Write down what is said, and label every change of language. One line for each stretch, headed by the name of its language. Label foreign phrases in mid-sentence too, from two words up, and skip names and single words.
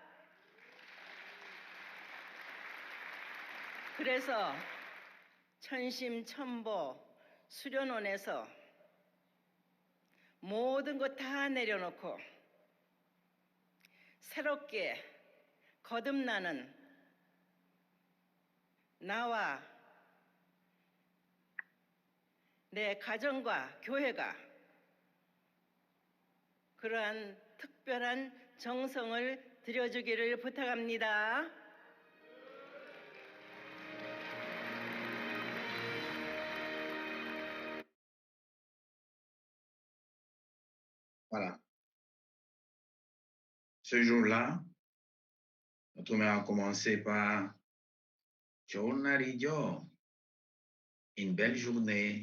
Korean: 그래서 천심천보 수련원에서 모든 것 다 내려놓고 새롭게 거듭나는 나와 내 가정과 교회가 그러한 특별한 정성을 들여주기를 부탁합니다.
French: Voilà. Ce jour-là, notre mère a commencé par Cheon, une belle journée.